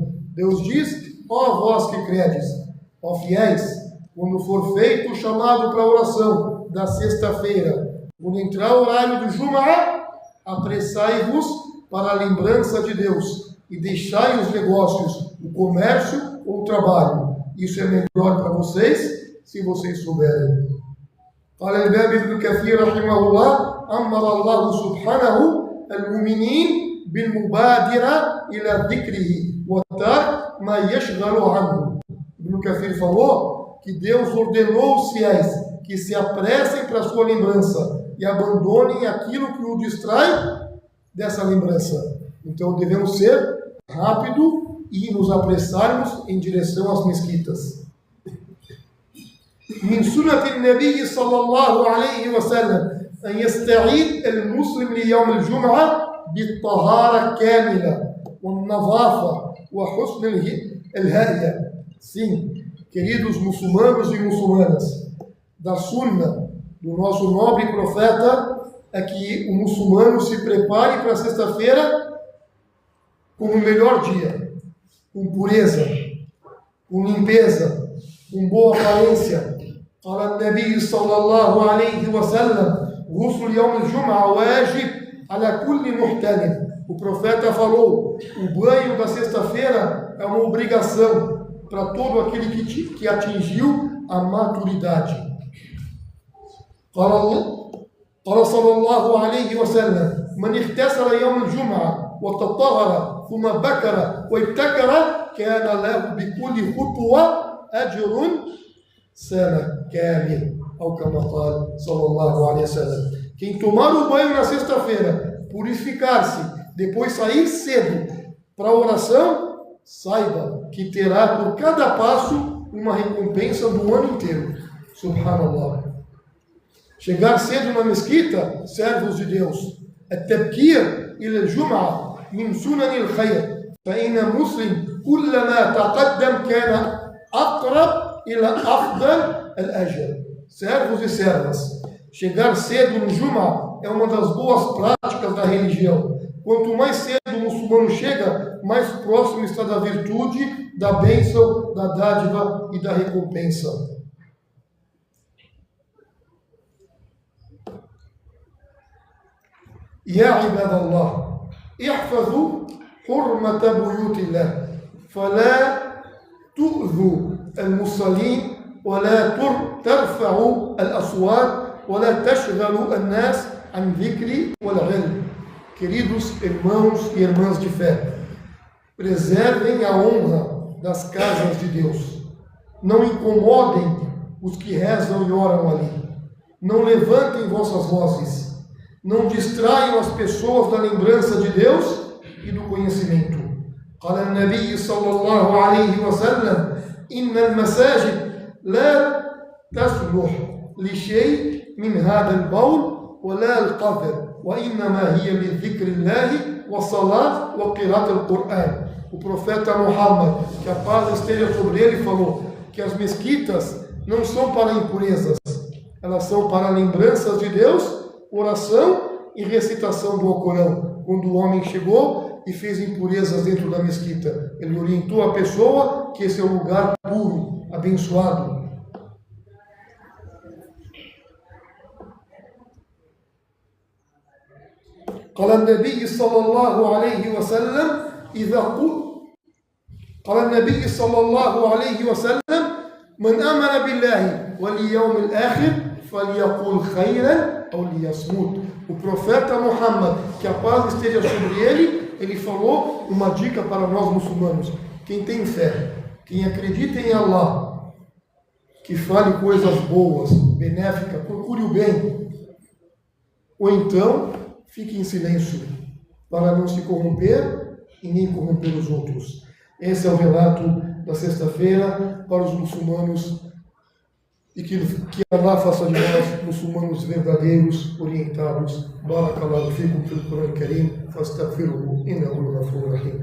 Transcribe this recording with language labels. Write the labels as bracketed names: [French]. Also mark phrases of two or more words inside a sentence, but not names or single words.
[Portuguese] Deus diz: ó vós que credes, ó fiéis, quando for feito o chamado para a oração da sexta-feira, quando entrar o horário do Jum'ah, apressai-vos para a lembrança de Deus e deixai os negócios, o comércio ou o trabalho. Isso é melhor para vocês, se vocês souberem. [Arabic] قال الإمام ابن كثير رحمه الله أمر الله سبحانه المؤمنين بالمبادرة إلى ذكره وترك ما يشغل عنه. [Portuguese] Ibn Kathir falou que Deus ordenou os fiéis que se apressem para a sua lembrança e abandonem aquilo que o distrai dessa lembrança. Então devemos ser rápido e nos apressarmos em direção às mesquitas. [Arabic] من سنة النبي صلى الله عليه وسلم أن يستعيد المسلم ليوم الجمعة بالطهارة كاملة والنظافة وحسن الهيئة. [Portuguese] Sim, queridos muçulmanos e muçulmanas, da sunna do nosso nobre profeta é que o muçulmano se prepare para a sexta-feira como o melhor dia, com pureza, com limpeza, com boa aparência. [Arabic] قال النبي صلى الله عليه وسلم غسل يوم الجمعة واجب على كل محتلم. [Portuguese] O profeta falou: o banho da sexta-feira é uma obrigação para todo aquele que atingiu a maturidade. [Arabic] قال صلى الله عليه وسلم من اغتسل يوم الجمعة وتطهر ثم بكر وابتكر كان له بكل خطوة أجر سنة كامل أو كما قال صلى الله عليه وسلم. [Portuguese] Quem tomar o banho na sexta-feira, purificar-se, depois sair cedo para a oração, saiba que terá por cada passo uma recompensa do ano inteiro. Subhanallah. Chegar cedo na mesquita, servos de Deus. [Arabic] التبكير إلى الجمعة من سنن الخير فإن مسلم كلما تقدم كان أقرب إلى أفضل الأجر. [Portuguese] Servos e servas, chegar cedo no Jum'ah é uma das boas práticas da religião. Quanto mais cedo o muçulmano chega, mais próximo está da virtude, da bênção, da dádiva e da recompensa. [Arabic] يا عباد الله احفظوا حرمة بيوت الله فلا تؤذوا المصلين ولا ترفعوا الأصوات ولا تشغلوا الناس عن ذكر والعلم. [Portuguese] Queridos irmãos e irmãs de fé, preservem a honra das casas de Deus. Não incomodem os que rezam e oram ali. Não levantem vossas vozes. Não distraiam as pessoas da lembrança de Deus e do conhecimento. [Arabic] قال النبي صلى الله عليه وسلم إن المساجد لا تصلح لشيء من هذا البول ولا القدر وإنما هي لذكر الله والصلاة وقراءة القرآن. [Portuguese] O profeta Muhammad, que a paz esteja sobre ele, falou que as mesquitas não são para impurezas, elas são para lembranças de Deus, oração e recitação do Alcorão. Quando o homem chegou e fez impurezas dentro da mesquita, ele orientou a pessoa que esse é um lugar puro, abençoado. [Arabic] قال النبي صلى الله عليه وسلم قال النبي صلى الله عليه وسلم من آمن بالله واليوم الآخر فَلْيَقُلْ خَيْرًا أَوْ لِيَصْمُتْ. [Portuguese] O profeta Muhammad, que a paz esteja sobre ele falou uma dica para nós muçulmanos. Quem tem fé, quem acredita em Allah, que fale coisas boas, benéficas, procure o bem. Ou então, fique em silêncio, para não se corromper e nem corromper os outros. Esse é o relato da sexta-feira para os muçulmanos, e que Allah faça de nós muçulmanos verdadeiros, orientados. [Arabic] بارك الله فيكم في القرآن الكريم، فاستغفروه إنه غفور رحيم.